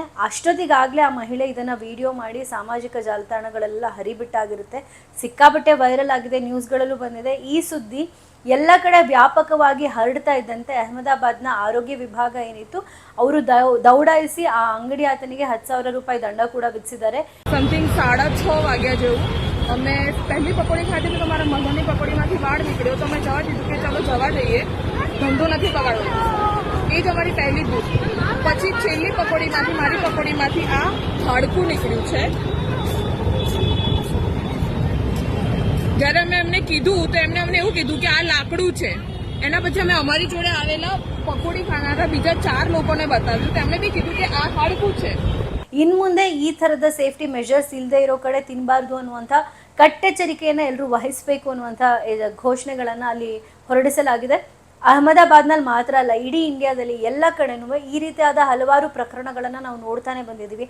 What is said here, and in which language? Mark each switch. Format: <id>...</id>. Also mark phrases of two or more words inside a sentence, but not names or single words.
<kn>ಅಷ್ಟೊತ್ತಿಗಾಗಲೇ ಆ ಮಹಿಳೆ ಇದನ್ನು ವಿಡಿಯೋ ಮಾಡಿ ಸಾಮಾಜಿಕ ಜಾಲತಾಣಗಳೆಲ್ಲ ಹರಿಬಿಟ್ಟಾಗಿರುತ್ತೆ. ಸಿಕ್ಕಾಪಟ್ಟೆ ವೈರಲ್ ಆಗಿದೆ, ನ್ಯೂಸ್ಗಳಲ್ಲೂ ಬಂದಿದೆ. ಈ ಸುದ್ದಿ ಎಲ್ಲ ಕಡೆ ವ್ಯಾಪಕವಾಗಿ ಹರಡ್ತಾ ಇದ್ದಂತೆ ಅಹಮದಾಬಾದ್ನ ಆರೋಗ್ಯ ವಿಭಾಗ ಏನಿತ್ತು ಅವರು ದೌಡಾಯಿಸಿ ಆ ಅಂಗಡಿ ಆತನಿಗೆ 10,000 ರೂಪಾಯಿ ದಂಡ ಕೂಡ ವಿಧಿಸಿದ್ದಾರೆ.</kn> <gu>समथिंग 6:30 વાગ્યા જેવું અમે પહેલી પકોડી ખાધી તો મારા મગની પકોડીમાંથી વાળ નીકળ્યો, તો મેં જવા દીધું કે ચાલો જવા દઈએ, ધંધો નથી બગાડવો. એ જ અમારી પહેલી ભૂલ. પછી છેલ્લી પકોડીમાંથી, મારી પકોડીમાંથી આ હાડકું નીકળ્યું છે. જ્યારે અમે એમને કીધું તો એમને અમને એવું કીધું કે આ લાકડું છે. એના પછી અમે અમારી જોડે આવેલા પકોડી ખાનારા બીજા 4 લોકોને બતાવ્યું, તેમણે બી કીધું કે આ હાડકું છે.</gu> <kn>ಇನ್ನು ಮುಂದೆ ಈ ಥರದ</kn> <en>safety measures</en> <kn>ಇಲ್ಲದೆ ಇರೋ ಕಡೆ ತಿನ್ನಬಾರ್ದು ಅನ್ನುವಂಥ ಕಟ್ಟೆಚ್ಚರಿಕೆಯನ್ನು ಎಲ್ಲರೂ ವಹಿಸಬೇಕು ಅನ್ನುವಂಥ ಘೋಷಣೆಗಳನ್ನು ಅಲ್ಲಿ ಹೊರಡಿಸಲಾಗಿದೆ. ಅಹಮದಾಬಾದ್ನಲ್ಲಿ ಮಾತ್ರ ಅಲ್ಲ, ಇಡೀ ಇಂಡಿಯಾದಲ್ಲಿ ಎಲ್ಲ ಕಡೆನೂ ಈ ರೀತಿಯಾದ ಹಲವಾರು ಪ್ರಕರಣಗಳನ್ನು ನಾವು ನೋಡ್ತಾನೆ ಬಂದಿದ್ದೀವಿ.</kn>